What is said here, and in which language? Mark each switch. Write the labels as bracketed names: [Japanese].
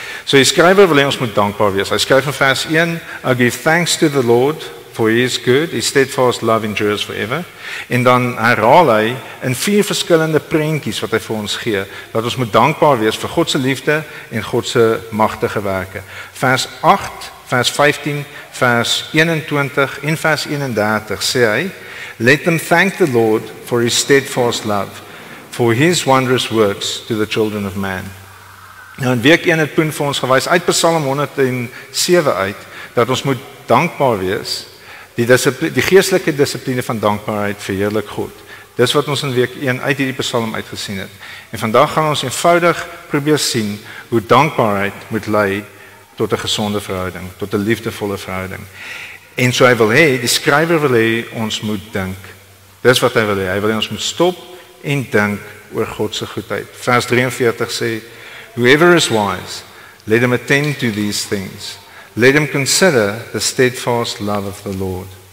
[Afrikaans] So die skrywer wil hê ons moet dankbaar wees. Hy skryf in vers 1, [English] I give thanks to the Lord, for he is good, his steadfast love endures forever. [Afrikaans] En dan herhaal hy in 4 verskillende prentjies wat hy vir ons gee, dat ons moet dankbaar wees vir God se liefde en God se magtige werke. Vers 8, vers 15, vers 21 en vers 31 sê hy, [English] let them thank the Lord for his steadfast love, for his wondrous works to the children of man. [Afrikaans] Nou in week 1 het Poen vir ons gewys uit Psalm 107 uit, dat ons moet dankbaar wees. Die geestelike dissipline van dankbaarheid verheerlik God. Dis wat ons in week 1 uit hierdie Psalm uitgesien het. En vandag gaan ons eenvoudig probeer sien hoe dankbaarheid moet lei tot 'n gesonde verhouding, tot 'n liefdevolle verhouding. En so hy wil hê, die skrywer wil hê ons moet dink. Dis wat hy wil hê. Hy wil hê ons moet stop en dink oor God se goedheid. Vers 43 sê, [English] whoever is wise, let him attend to these things. Let him consider the steadfast love of the Lord.